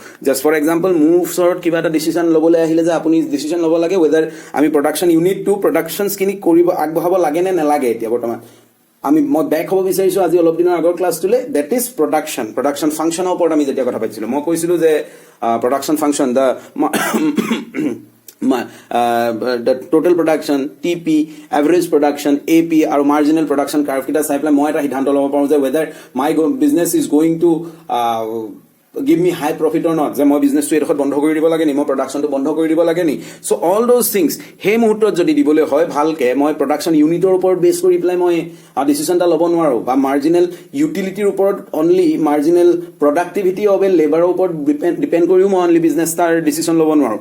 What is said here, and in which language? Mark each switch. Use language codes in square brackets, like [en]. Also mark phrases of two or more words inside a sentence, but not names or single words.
[en] just for example, [as] মোৰ ওচৰত কিবা এটা ডিচিশ্যন ল'বলৈ আহিলে যে আপুনি ডিচিশ্যন ল'ব লাগে ৱেডাৰ আমি [en] production unit productions [as] আগবঢ়াব লাগে নে নালাগে। এতিয়া বৰ্তমান মই বেক হ'ব বিচাৰিছোঁ আজি অলপ দিনৰ আগৰ ক্লাছটোলৈ। [en] that is production function [as] ওপৰত আমি যেতিয়া কথা পাতিছিলোঁ, মই কৈছিলোঁ যে [en] production function, the total production, TP, average production, AP আৰু marginal production curve [as] কেইটা চাই পেলাই মই এটা সিদ্ধান্ত ল'ব পাৰোঁ যে [en] whether my business is going to give me high profit or not, [as] যে মই বিজনেছটো এডোখৰত বন্ধ কৰি দিব লাগে নি, মই প্ৰডাকশ্যনটো বন্ধ কৰি দিব লাগে নি। [en] so all those things [as] সেই মুহূৰ্তত যদি দিবলৈ হয় ভালকৈ, মই [en] production unit [as] ওপৰত বেছ কৰি পেলাই মই ডিচিশ্যন এটা ল'ব নোৱাৰোঁ, বা [en] marginal utility [as] ওপৰত অনলি, [en] marginal productivity of a labour [as] ওপৰত ডিপেণ্ড কৰিও মই [en] only business [as] এটাৰ ডিচিশ্যন ল'ব নোৱাৰোঁ।